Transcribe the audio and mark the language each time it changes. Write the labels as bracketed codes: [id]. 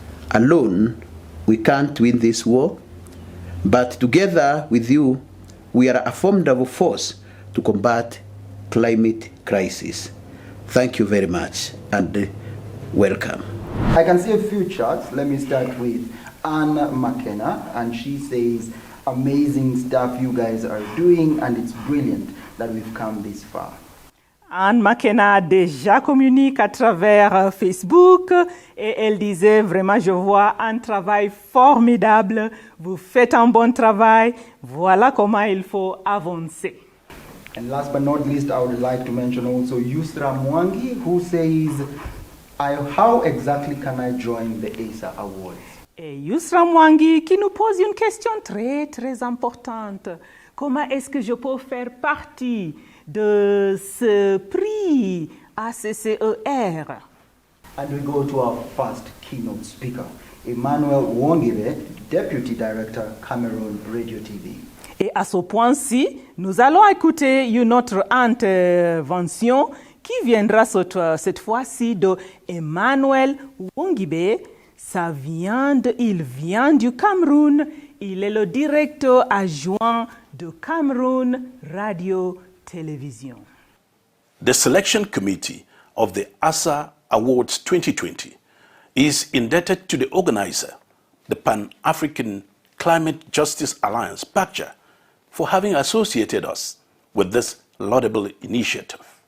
[en] Alone, we can't win this war, but together with you, we are a formidable force to combat climate crisis. Thank you very much and welcome. I can see a few charts. Let me start with Anna McKenna, and she says, amazing stuff you guys are doing, and it's brilliant that we've come this far. [fr] Anne McKenna déjà communique à travers Facebook et elle disait vraiment je vois un travail formidable, vous faites un bon travail, voilà comment il faut avancer. [en] And last but not least, I would like to mention also Yusra Mwangi, who says, how exactly can I join the ACCER Awards? [fr] Et Yusra Mwangi qui nous pose une question très très importante. Comment est-ce que je peux faire partie de ce prix ACCER? [en] And we go to our first keynote speaker, Emmanuel Wongire, Deputy Director, Cameroon Radio TV. [fr] Et à ce point-ci, nous allons écouter une autre intervention qui viendra cette fois-ci de Emmanuel Wongibe. Il vient du Cameroun. Il est le directeur adjoint de Cameroon Radio Television. [en] The selection committee of the ACCER Awards 2020 is indebted to the organizer, the Pan-African Climate Justice Alliance, PACJA, for having associated us with this laudable initiative.